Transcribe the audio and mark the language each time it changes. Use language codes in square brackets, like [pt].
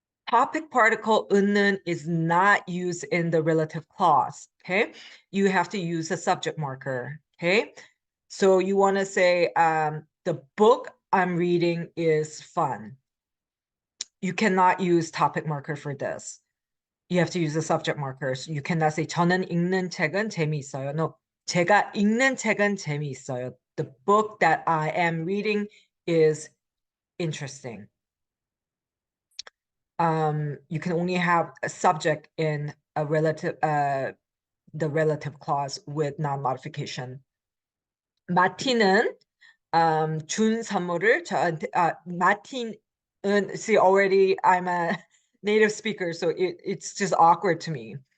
[en] Topic particle 은는 is not used in the relative clause, okay? You have to use a subject marker, okay? So you want to say, the book I'm reading is fun. You cannot use topic marker for this. You have to use the subject markers. You cannot say [ko] 저는 읽는 책은 재미있어요. No, 제가 읽는 책은 재미있어요. [en] The book that I am reading is interesting. You can only have a subject in a relative, the relative clause with non-modification. [ko] 마틴은 준 선물을 저한테, 마틴은, [en] see, already I'm a native speaker, so it's just awkward to me.